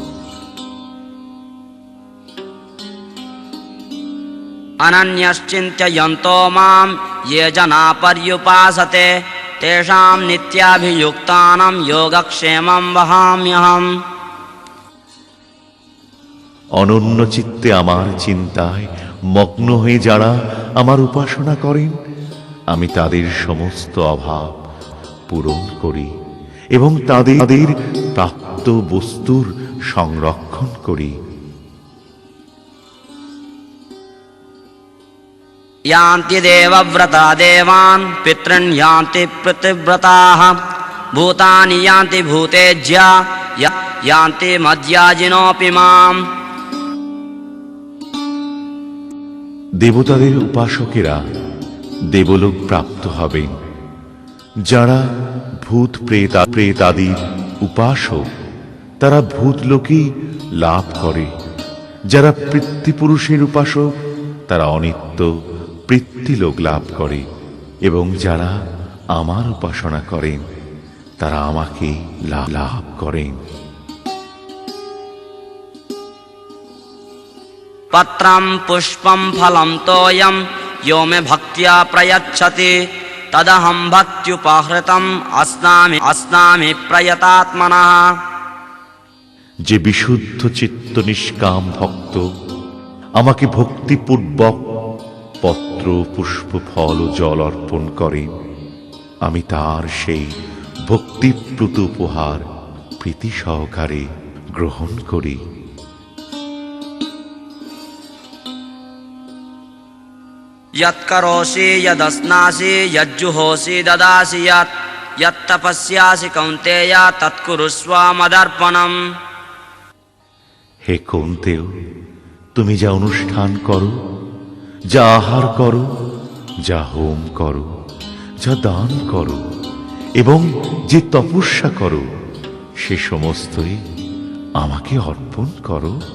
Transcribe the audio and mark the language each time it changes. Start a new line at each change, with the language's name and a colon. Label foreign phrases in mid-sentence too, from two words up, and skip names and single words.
Sanskrit: अनन्यश्चिन्तयन्तो मां ये जना पर्युपासते तेषां नित्याभियुक्तानां योगक्षेमं वहाम्यहम्।
Bangla: অনন্য চিত্তে আমার চিন্তায় মগ্ন হয়ে যারা আমার উপাসনা করেন, আমি তাদের সমস্ত অভাব পূরণ করি এবং তাদের প্রাপ্ত বস্তুর সংরক্ষণ করি।
Sanskrit: यान्ति देवव्रता देवान् पितॄन् यान्ति पितृव्रताः भूतानि यान्ति भूतेज्या यान्ति मद्याजिनोऽपि माम्।
Bangla: দেবতাদের উপাসকেরা দেবলোক প্রাপ্ত হবেন। যারা ভূত প্রেতাদির উপাসক তারা ভূতলোকই লাভ করে। যারা পিতৃপুরুষের উপাসক তারা অনিত্য পৃথ্বীলোক লাভ করে এবং যারা আমার উপাসনা করেন তারা আমাকে লাভ করেন।
Sanskrit: पत्रं पुष्पं फलं तोयं यो मे भक्त्या प्रयच्छति तदहं भक्त्युपहृतम् अस्नामि प्रयतात्मनः।
Bangla: যে বিশুদ্ধ চিত্ত নিষ্কাম ভক্ত আমাকে ভক্তিপূর্বক পত্র পুষ্প ফল ও জল অর্পণ করেন, আমি তার সেই ভক্তিপ্লুত উপহার প্রীতি সহকারে গ্রহণ করি।
Sanskrit: यत्करोषि यदस्नासि यज्जुहोषि ददासि यत्तपस्यासि कौन्तेय तत्कुरुष्व मदर्पणम्।
Bangla: হে কৌন্তেয়, তুমি যা অনুষ্ঠান করো, যা আহার করো, যা হোম করো, যা দান করো এবং যে তপস্যা করো, সে সমস্তই আমাকে অর্পণ করো।